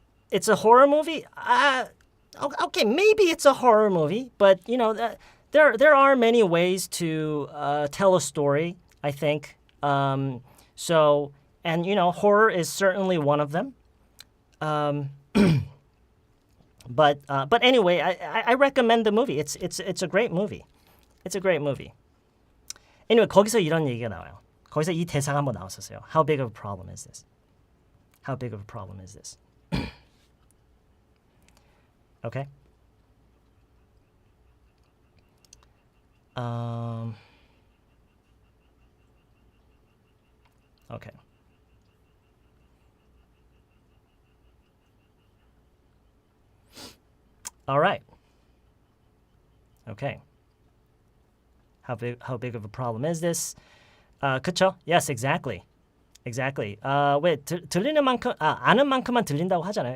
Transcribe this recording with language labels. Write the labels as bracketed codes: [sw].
[en] It's a horror movie. Okay, maybe it's a horror movie, but there are many ways to tell a story. I think. So, and horror is certainly one of them. But anyway, I recommend the movie. It's a great movie. It's a great movie. Anyway, [ko] 거기서 이런 얘기가 나와요. 거기서 이 대사가 한번 나왔었어요. [en] How big of a problem is this? How big of a problem is this? Okay. Okay. All right. Okay. How big of a problem is this? [ko] 그쵸? [en] Yes, exactly. Exactly. [ko] 왜 들리는 만큼 아는 만큼만 들린다고 하잖아요.